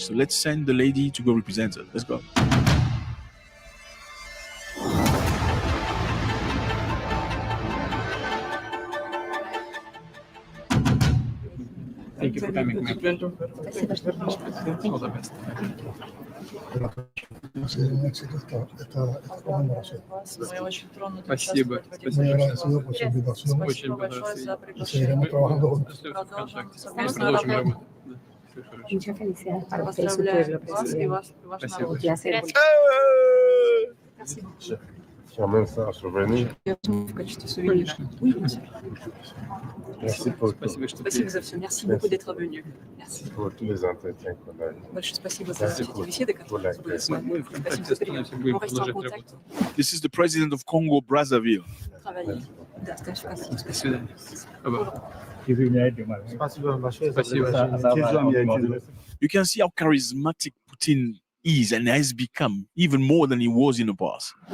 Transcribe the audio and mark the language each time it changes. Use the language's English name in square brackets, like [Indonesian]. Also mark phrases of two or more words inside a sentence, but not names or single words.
[English] So let's send the lady to go represent her. Let's go. Thank you for coming, ma'am. All the best. [Russian] Спасибо. Очень понравилось. Продолжим работу. Поздравляю вас и ваш народ. Спасибо. В качестве сувенира. Спасибо за все. [French] Merci beaucoup d'être venu. Merci. [Russian] Большое спасибо за все эти беседы, которые были с вами. Спасибо за прием. [French] On reste en contact. [English] This is the president of Congo Brazzaville. [French] Travailler. [Russian] Спасибо. [English] You can see how charismatic Putin is and has become, even more than he was in the past.